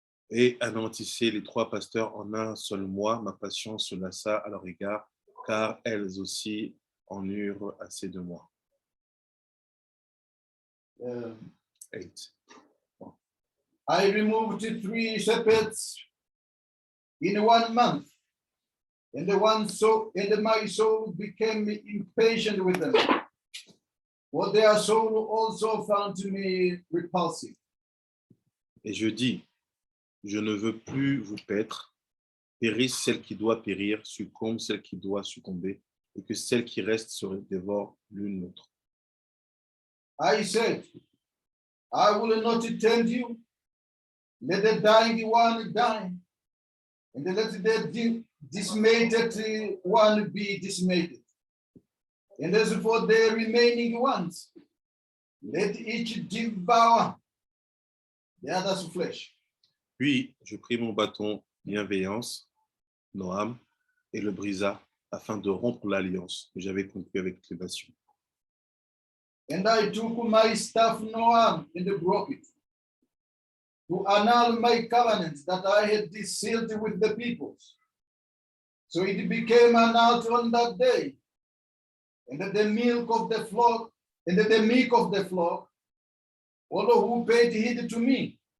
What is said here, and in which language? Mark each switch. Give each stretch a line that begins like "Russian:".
French: Et anéantissez les 3 pasteurs en un seul mois, ma patience se lassa à leur égard, car elles aussi en eurent assez de moi. 8.
English: I removed 3 shepherds in 1 month, and my soul became impatient with them, for their soul also found me repulsive.
French: Et je dis, je ne veux plus vous paître, périsse celle qui doit périr, succombe celle qui doit succomber, et que celle qui reste se dévore l'une l'autre.
English: I said, I will not tend you. Let the dying one die, and let the dismayed one be dismayed. And as for the remaining ones, let each devour the other's flesh.
French: Puis je pris mon bâton bienveillance, Noam, et le brisa, afin de rompre l'alliance que j'avais conclue avec les nations.
English: And I took my staff Noam and broke it, to annul my covenant that I had sealed with the peoples. So it became annulled on that day. And the milk of the flock, and the meek of the flock, all who paid heed to me.